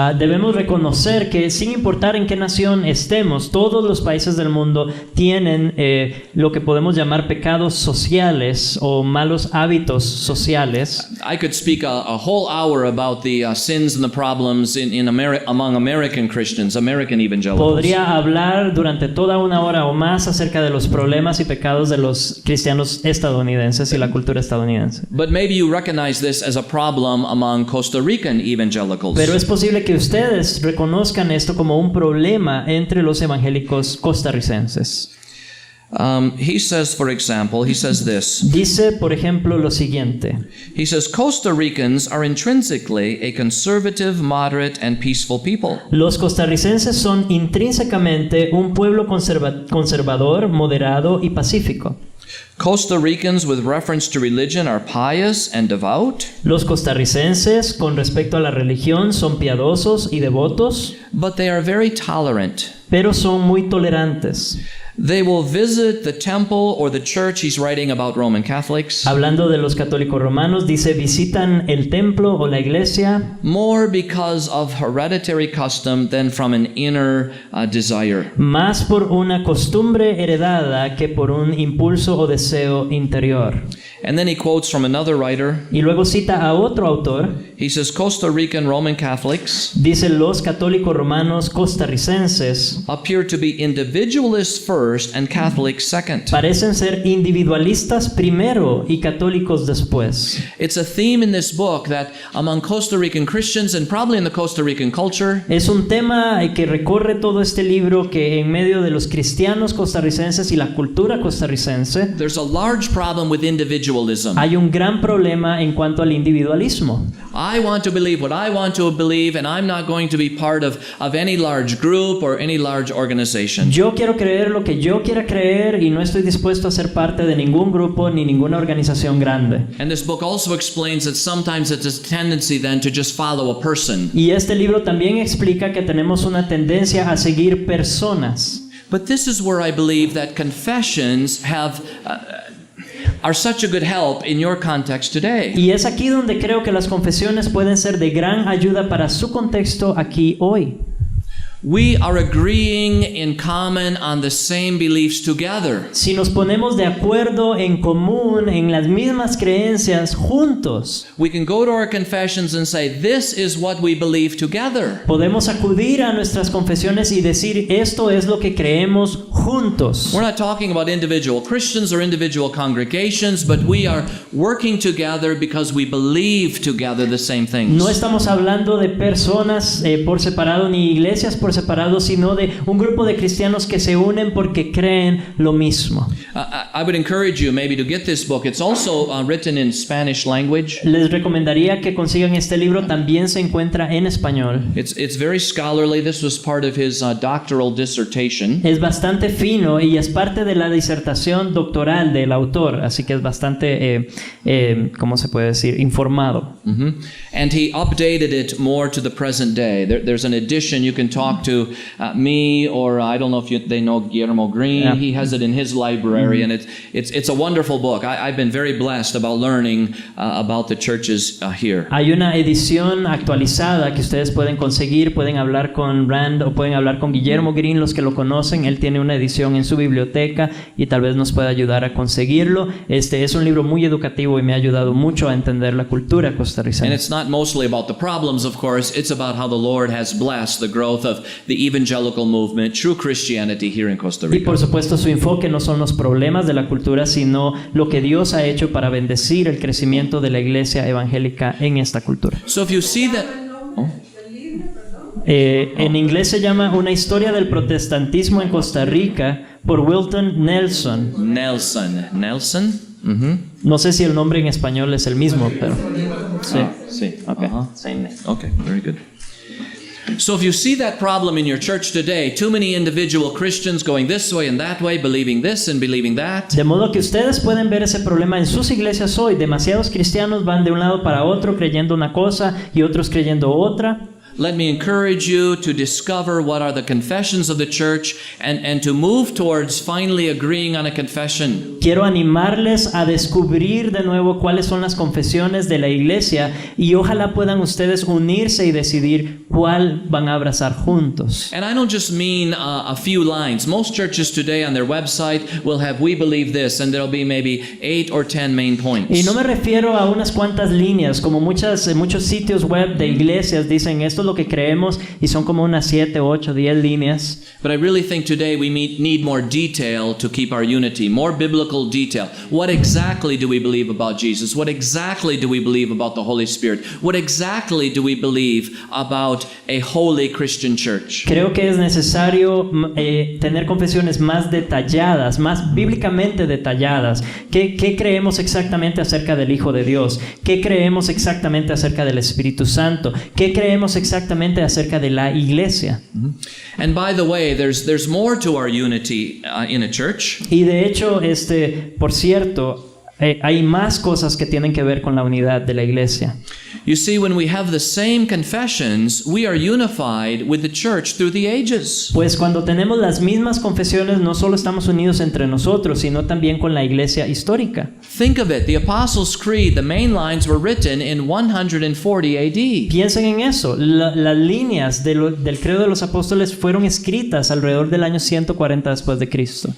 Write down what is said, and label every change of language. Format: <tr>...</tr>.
<es>Debemos reconocer que sin importar en qué nación estemos, todos los países del mundo tienen lo que podemos llamar pecados sociales o malos hábitos sociales.</es> <en>I could speak a whole hour about the sins and the problems among American Christians, American evangelicals.</en> <es>Podría hablar durante toda una hora o más acerca de los problemas y pecados de los cristianos estadounidenses y la cultura estadounidense.</es> <en>But maybe you recognize this as a problem among Costa Rican evangelicals.</en> <es>Pero es posible que ustedes reconozcan esto como un problema entre los evangélicos costarricenses.</es> <en>He says, for example, he says this.</en> <es>Dice, por ejemplo, lo siguiente.</es> <en>He says, Costa Ricans are intrinsically a conservative, moderate, and peaceful people.</en> <es>Los costarricenses son intrínsecamente un pueblo conservador, moderado y pacífico.</es> <en>Costa Ricans with reference to religion are pious and devout.</en> <es>Los costarricenses con respecto a la religión son piadosos y devotos.</es> <en>But they are very tolerant.</en> <es>Pero son muy tolerantes.</es> <en>They will visit the temple or the church. He's writing about Roman Catholics.</en> <es>Hablando de los católicos romanos, dice visitan el templo o la iglesia.</es> <en>More because of hereditary custom than from an inner desire.</en> <es>Más por una costumbre heredada que por un impulso o deseo interior.</es> <en>And then he quotes from another writer.</en> <es>Y luego cita a otro autor.</es> <en>He says Costa Rican Roman Catholics.</en> <es>Dice los católicos romanos costarricenses.</es> <en>Appear to be individualists first and Catholics second.</en> <es>Parecen ser individualistas primero y católicos después.</es> <en>It's a theme in this book that among Costa Rican Christians and probably in the Costa Rican culture.</en> <es>Es un tema que recorre todo este libro que en medio de los cristianos costarricenses y la cultura costarricense.</es> <en>There's a large problem with individualism.</en> <es>Hay un gran problema en cuanto al individualismo.</es> <en>I want to believe what I want to believe, and I'm not going to be part of any large group or any large organization.</en> <es>Yo quiero creer lo que yo quiera creer y no estoy dispuesto a ser parte de ningún grupo ni ninguna organización grande.</es> <en>And this book also explains that sometimes it's a tendency then to just follow a person.</en> <es>Y este libro también explica que tenemos una tendencia a seguir personas.</es> <en>But this is where I believe that confessions are such a good help in your context today.</en> <es>Y es aquí donde creo que las confesiones pueden ser de gran ayuda para su contexto aquí hoy.</es> <en>we are agreeing in common on the same beliefs together.</en> <es>Si nos ponemos de acuerdo en común en las mismas creencias juntos,</es> <en>We can go to our confessions and say, this is what we believe together.</en> <es>podemos acudir a nuestras confesiones y decir, esto es lo que creemos juntos.</es> <en>We're not talking about individual Christians or individual congregations, but we are working together because we believe together the same things.</en> <es>No estamos hablando de personas por separado ni iglesias por separado, sino de un grupo de cristianos que se unen porque creen lo mismo.</es> <en>I would encourage you maybe to get this book. It's also written in Spanish language.</en> <es>Les recomendaría que consigan este libro, también se encuentra en español.</es> <en>It's very scholarly. This was part of his doctoral dissertation.</en> <es>Es bastante fino y es parte de la disertación doctoral del autor, así que es bastante, ¿cómo se puede decir? Informado. Mm-hmm.</es> <en>And he updated it more to the present day. There's an edition. You can talk to me, or I don't know if they know Guillermo Green. Yeah. He has it in his library, and it's a wonderful book. I've been very blessed about learning about the churches here.</en> <es>Hay una edición actualizada que ustedes pueden conseguir, pueden hablar con Rand o pueden hablar con Guillermo Green, los que lo conocen. Él tiene una edición en su biblioteca y tal vez nos pueda ayudar a conseguirlo. Este es un libro muy educativo y me ha ayudado mucho a entender la cultura costarricense.</es> <en>And it's not mostly about the problems, of course. It's about how the Lord has blessed the growth of the evangelical movement, true Christianity here in Costa</en> <es>Y</es> <en>Rica.</en> <es>por supuesto su enfoque no son los problemas de la cultura, sino lo que Dios ha hecho para bendecir el crecimiento de la iglesia evangélica en esta cultura.</es> <en>So if you see that... Oh.</en> <es>En inglés se llama Una historia del protestantismo en Costa Rica por Wilton Nelson. Nelson? Mm-hmm. No sé si el nombre en español es el mismo, pero sí. Sí.</es> <en>Okay. Uh-huh. Okay, very good. So if you see that problem in your church today, too many individual Christians going this way and that way, believing this and believing that.</en> <es>De modo que ustedes pueden ver ese problema en sus iglesias hoy. Demasiados cristianos van de un lado para otro creyendo una cosa y otros creyendo otra.</es> <en>Let me encourage you to discover what are the confessions of the church and to move towards finally agreeing on a confession.</en> <es>Quiero animarles a descubrir de nuevo cuáles son las confesiones de la iglesia y ojalá puedan ustedes unirse y decidir cuál van a abrazar juntos.</es> <en>And I don't just mean a few lines. Most churches today on their website will have "we believe this" and there'll be maybe 8 or 10 main points.</en> <es>Y no me refiero a unas cuantas líneas, como muchos sitios web de iglesias dicen esto es lo que creemos y son como unas 7, 8, 10 líneas.</es> <en>But I really think today we need more detail to keep our unity, more biblical detail. What exactly do we believe about Jesus? What exactly do we believe about the Holy Spirit? What exactly do we believe about a holy Christian church?</en> <es>Creo que es necesario tener confesiones más detalladas, más bíblicamente detalladas. ¿Qué creemos exactamente acerca del Hijo de Dios? ¿Qué creemos exactamente acerca del Espíritu Santo? ¿Qué creemos exactamente acerca de la iglesia?</es> <en>And by the way, there's more to our unity in a church.</en> <es>Y de hecho, por cierto, hay más cosas que tienen que ver con la unidad de la iglesia.</es> <en>You see, when we have the same confessions, we are unified with the church through the ages.</en> <es>Pues cuando tenemos las mismas confesiones, no solo estamos unidos entre nosotros, sino también con la iglesia histórica.</es> <en>Think of it. The Apostles' Creed, the main lines were written in 140 AD.</en> <es>Piensen en eso. Las líneas del credo de los apóstoles fueron escritas alrededor del año 140 después de Cristo.</es>